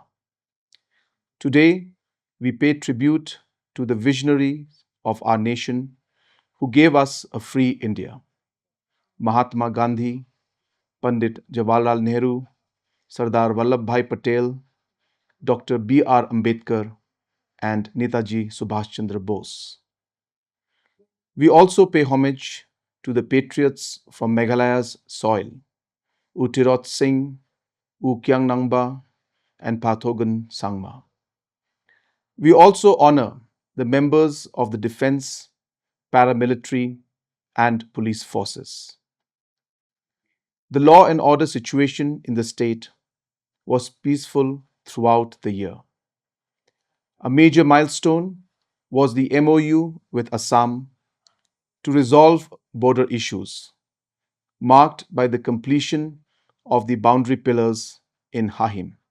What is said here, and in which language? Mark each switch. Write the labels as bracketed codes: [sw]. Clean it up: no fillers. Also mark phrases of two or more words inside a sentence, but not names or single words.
[en] Today, we pay tribute to the visionaries of our nation who gave us a free India: Mahatma Gandhi, Pandit Jawaharlal Nehru, Sardar Vallabhbhai Patel, Dr. B.R. Ambedkar, and Netaji Subhash Chandra Bose. We also pay homage to the patriots from Meghalaya's soil: U Tirot Singh, U Kyang Rangbah, and Pathogan Sangma. We also honor the members of the defense, paramilitary, and police forces. The law and order situation in the state was peaceful throughout the year. A major milestone was the MOU with Assam to resolve border issues, marked by the completion of the boundary pillars in Hahim.